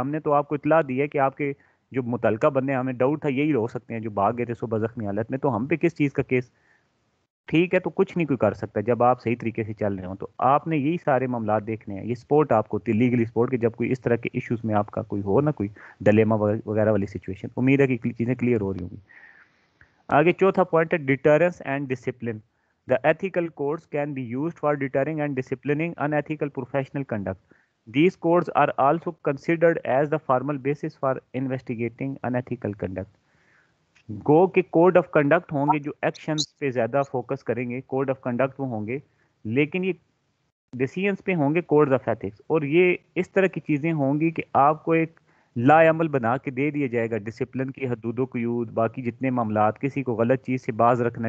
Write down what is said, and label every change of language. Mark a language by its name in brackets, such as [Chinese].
[Urdu] ہم نے تو آپ کو اطلاع دی ہے کہ آپ کے جو متعلقہ بندے ہیں, ہمیں ڈاؤٹ تھا یہی ہو سکتے ہیں جو بھاگ گئے تھے صبح زخمی حالت میں, تو ہم پہ کس چیز کا کیس؟ ٹھیک ہے, تو کچھ نہیں کوئی کر سکتا جب آپ صحیح طریقے سے چل رہے ہوں. تو آپ نے یہی سارے معاملات دیکھنے ہیں. یہ سپورٹ آپ کو ہوتی ہے, لیگلی سپورٹ, کہ جب کوئی اس طرح کے ایشوز میں آپ کا کوئی ہو نا, کوئی ڈلیما وغیرہ والی سچویشن. امید ہے کہ چیزیں کلیئر ہو رہی ہوں گی. آگے چوتھا پوائنٹ ہے deterrence and discipline. [English] The ethical codes can be used for deterring and disciplining unethical professional conduct. These codes are also considered as the formal basis for investigating unethical conduct. [Urdu] گو کہ code of conduct ہوں گے جو actions پہ زیادہ focus کریں گے, code of conduct وہ ہوں گے, لیکن یہ ڈیسیژنس پہ ہوں گے کوڈز آف ایتھکس. اور یہ اس طرح کی چیزیں ہوں گی کہ آپ کو ایک لا عمل بنا کے دے دیا جائے گا, ڈسپلن کی حدود و قیود, باقی جتنے معاملات, کسی کو غلط چیز سے باز رکھنا.